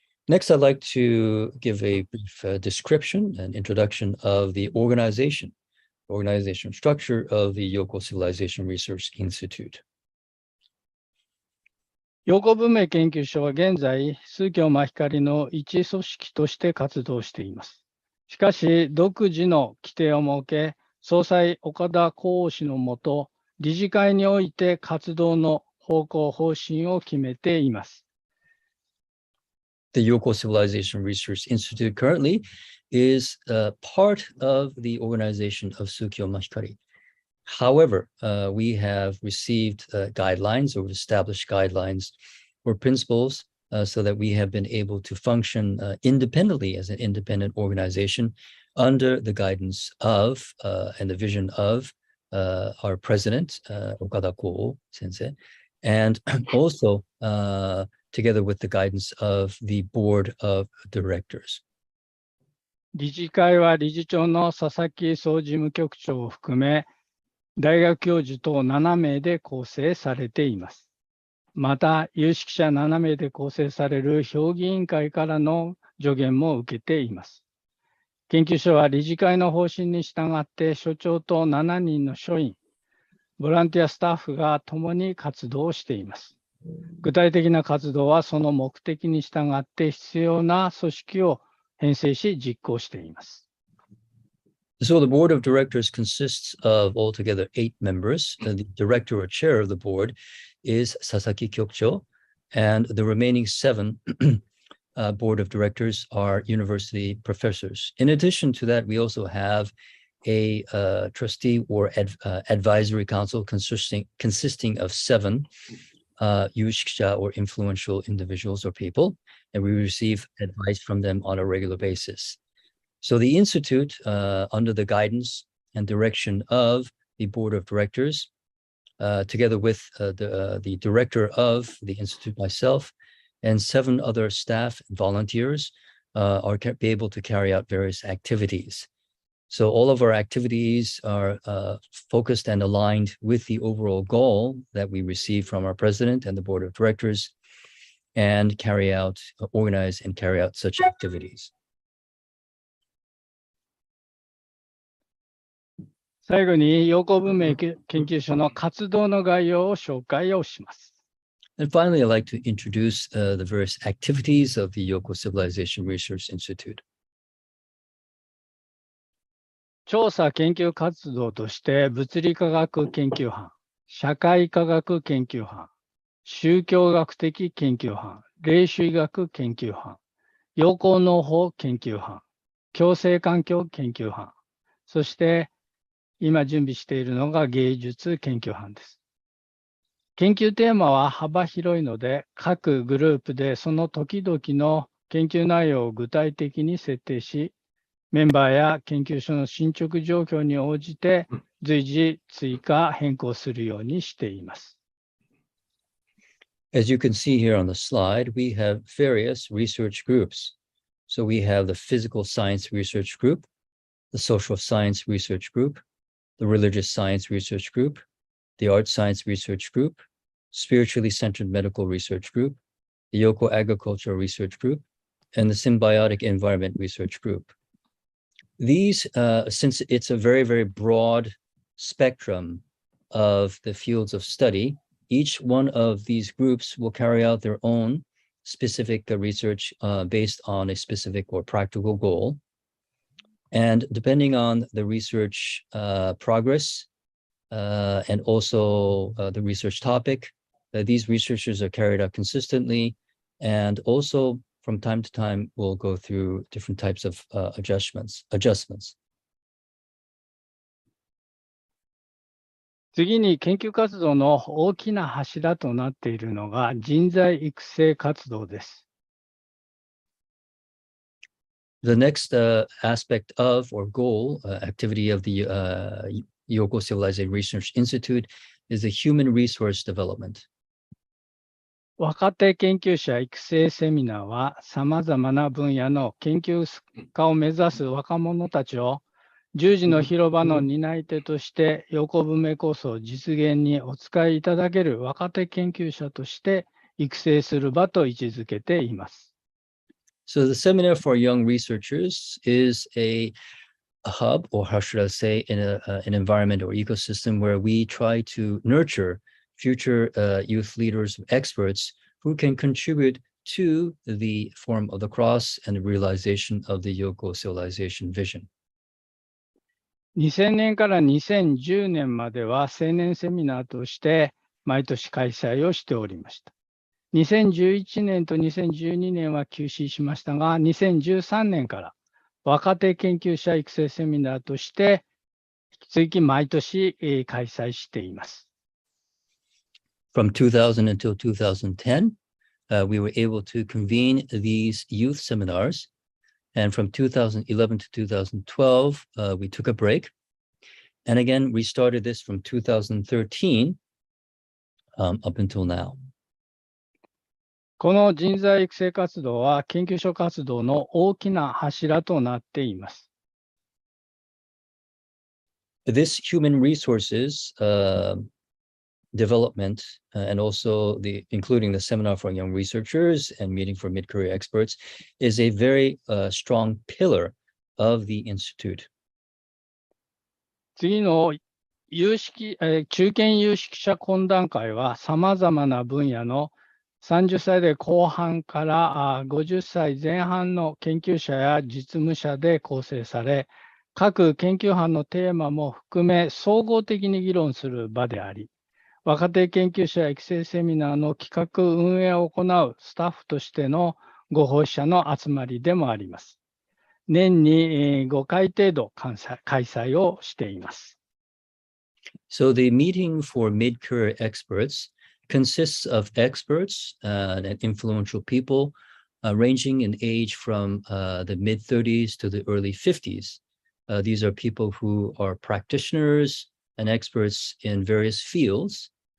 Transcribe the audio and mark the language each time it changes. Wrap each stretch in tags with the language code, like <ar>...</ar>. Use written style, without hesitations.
<en>Next, I'd like to give a brief description and introduction of the organization structure of the Yoko Civilization Research Institute.</en> <ja>陽光文明研究所は現在、数教真光の一組織として活動しています。しかし、独自の規定を設け、総裁岡田光氏のもと、理事会において活動の方向方針を決めています。</ja> <en>The Yoko Civilization Research Institute currently is part of the organization of Sukyo Mahikari. However, we have received guidelines or established guidelines or principles so that we have been able to function independently as an independent organization under the guidance of and the vision of our president, Okada Ko Sensei, and also together with the guidance of the board of directors.</en> <ja>理事会は理事長の佐々木総事務局長を含め、大学教授等7名で構成されています。また、有識者7名で構成される評議委員会からの助言も受けています。研究所は理事会の方針に従って所長と7人の所員、ボランティアスタッフが共に活動しています。具体的な活動はその目的に従って必要な組織を編成し実行しています。</ja> <en>So the board of directors consists of altogether 8 members. The director or chair of the board is Sasaki Kyokcho, and the remaining 7 board of directors are university professors. In addition to that, we also have a trustee or advisory council consisting of 7 yushikisha or influential individuals or people, and we receive advice from them on a regular basis. So the Institute, under the guidance and direction of the board of directors, together with the director of the Institute, myself, and 7 other staff and volunteers, are able to carry out various activities. So all of our activities are focused and aligned with the overall goal that we receive from our president and the board of directors, and organize and carry out such activities.</en> <ja>最後に、陽光文明研究所の活動の概要を紹介をします。</ja> <en>And finally, I'd like to introduce the various activities of the Yoko Civilization Research Institute.</en> <ja>調査研究活動として、物理科学研究班、社会科学研究班、宗教学的研究班、霊主医学研究班、陽光農法研究班、共生環境研究班、そして今準備しているのが芸術研究班です。研究テーマは幅広いので、各グループでその時々の研究内容を具体的に設定し、メンバーや研究所の進捗状況に応じて随時追加変更するようにしています。</ja> <en>As you can see here on the slide, we have various research groups. So we have the physical science research group, the social science research group, the religious science research group, the art science research group, spiritually centered medical research group, the Yoko agricultural research group, and the symbiotic environment research group. These, since it's a very, very broad spectrum of the fields of study, each one of these groups will carry out their own specific research based on a specific or practical goal. And depending on the research progress and also the research topic, these researchers are carried out consistently, and also from time to time we'll go through different types of adjustments.</en> <ja>次に研究活動の大きな柱となっているのが人材育成活動です。</ja> <en>The next aspect of or goal activity of the Yoko Civilization Research Institute is the human resource development.</en> <ja>若手研究者育成セミナーは、さまざまな分野の研究家を目指す若者たちを、十字の広場の担い手として、横文明構想実現にお使いいただける若手研究者として育成する場と位置づけています。</ja> <en>So the seminar for young researchers is a hub, or how should I say, in an environment or ecosystem where we try to nurture future youth leaders, experts who can contribute to the form of the cross and the realization of the Yoko civilization vision.</en> <ja>2000年から2010年までは青年セミナーとして毎年開催をしておりました。 2011年と2012年は休止しましたが、2013年から若手研究者育成セミナーとして引き続き毎年開催しています。</ja> <en>From 2000 until 2010, we were able to convene these youth seminars. And from 2011 to 2012, we took a break. And again, we started this from 2013 up until now.</en> <ja>この人材育成活動は研究所活動の大きな柱となっています。</ja> <en>This human resources development and also including the seminar for young researchers and meeting for mid-career experts is a very strong pillar of the institute.</en> <ja>次の中堅有識者懇談会はさまざまな分野の30歳代後半から50歳前半の研究者や実務者で構成され、各研究班のテーマも含め総合的に議論する場であり、若手研究者育成セミナーの企画運営を行うスタッフとしてのご奉仕者の集まりでもあります。年に5回程度開催をしています。</ja> <en>So the meeting for mid-career experts consists of experts and influential people ranging in age from the mid-30s to the early 50s. These are people who are practitioners and experts in various fields.</en>